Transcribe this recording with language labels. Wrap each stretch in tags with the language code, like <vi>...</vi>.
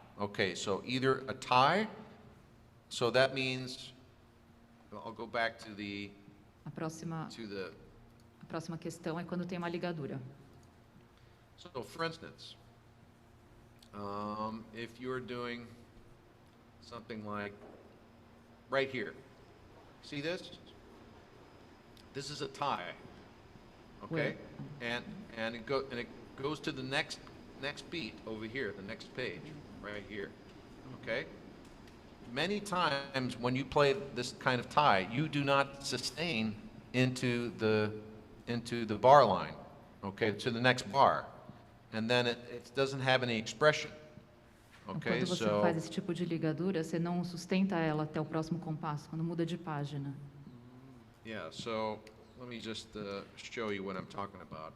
<en>Okay, so either a tie, so that means, I'll go back to the,</en> <pt>A próxima questão é quando tem uma ligadura.</pt> <en>so for instance, if you're doing something like right here, see this? This is a tie, okay? And it goes to the next beat over here, the next page, right here, okay? Many times when you play this kind of tie, you do not sustain into the bar line, okay, to the next bar, and then it doesn't have any expression, okay?</en> <pt>Quando você faz esse tipo de ligadura, você não sustenta ela até o próximo compasso, quando muda de página.</pt> <en>Yeah, so let me just show you what I'm talking about.</en>